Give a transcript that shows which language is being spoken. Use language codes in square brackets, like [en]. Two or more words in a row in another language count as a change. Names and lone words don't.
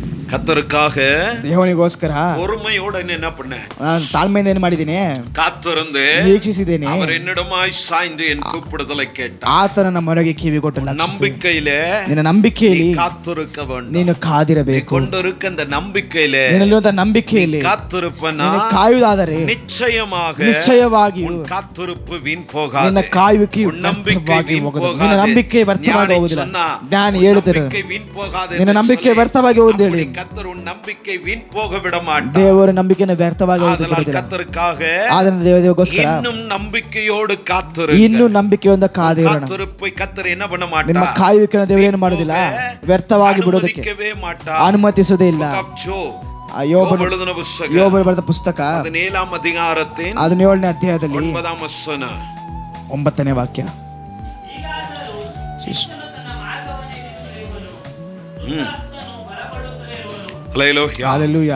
[ta] கர்த்தருக்காக [kn] ದೇವನಿಗೋಸ್ಕರ [ta] பொறுமையோட என்ன பண்ண, [kn] ನಾನು ತಾಳ್ಮೆಯಿಂದ ಏನು ಮಾಡಿದ್ದೀನಿ, [ta] காத்திருந்து [kn] ನಿರೀಕ್ಷಿಸಿದ್ದೇನೆ. [ta] அவர் என்னிடமாய் சாய்ந்து என் கூப்பிடுதலை கேட்டார். [kn] ಆತನ ನಮ್ಮ ಮೊರೆಗೆ ಕಿವಿ ಕೊಟ್ಟು [ta] நம்பிக்கையிலே [kn] ನಿನ್ನ ನಂಬಿಕೆಯಲ್ಲಿ [ta] காத்திருக்க வேண்டும். [kn] ನೀನು ಕಾದಿರಬೇಕು. [ta] கொண்டிருக்க அந்த நம்பிக்கையிலே [kn] ನಿನ್ನಲ್ಲಿರುವಂತಹ ನಂಬಿಕೆಯಲ್ಲಿ [ta] காத்திருப்பனா [kn] ನೀನು ಕಾಯುವುದಾದರೆ ನಿಶ್ಚಯವಾಗಿ [ta] உன் காத்திருப்பு வீண் போகாது. [kn] ನಿನ್ನ ಕಾಯುವಿಕೆ [ta] உன் நம்பிக்கை வீண் போகாது. [kn] ನಿನ್ನ ನಂಬಿಕೆ ವ್ಯರ್ಥವಾಗಿ ಹೋಗುವುದಿಲ್ಲ. ನಾನು ಹೇಳುತ್ತೇನೆ, [ta] நம்பிக்கை வீண் போகாது. [kn] ನಿನ್ನ ನಂಬಿಕೆ ವ್ಯರ್ಥವಾಗಿ ಹೋಗುವುದಿಲ್ಲ ಹೇಳಿ. [ta] கர்த்தர் உன் நம்பிக்கை வீண் போக விட மாட்டார். [kn] ದೇವರು ನಂಬಿಕೆಯನ್ನು ವ್ಯರ್ಥವಾಗಿ ಹೋಗುವುದಿಲ್ಲ. [ta] கர்த்தருக்காக [kn] ಆದರಿಂದ ದೇವರಿಗೋಸ್ಕರ [ta] இன்னும் நம்பிக்கையோடு காத்திரு. [kn] ಇನ್ನೂ ನಂಬಿಕೆಯಿಂದ ಕಾದಿರೋಣ. [ta] காத்திருப்பை கர்த்தர் என்ன பண்ண [kn] ನಿಮ್ಮ [ta] மாட்டார். [kn] ಕಾಯುವಿಕೆಯನ್ನು ದೇವರು ಏನು ಮಾಡುವುದಿಲ್ಲ, ವ್ಯರ್ಥವಾಗಿ ಬಿಡೋದಕ್ಕೆ ಅನುಮತಿಸುವುದೇ ಇಲ್ಲ. ಯೋಬನು ಬರೆದ ಪುಸ್ತಕ 17ನೇ ಅಧ್ಯಾಯத்தின் 17ನೇ ಅಧ್ಯಾಯದಲ್ಲಿ 9ನೇ ವಚನ 9ನೇ ವಾಕ್ಯ. [ta] ஹல்லேலூயா.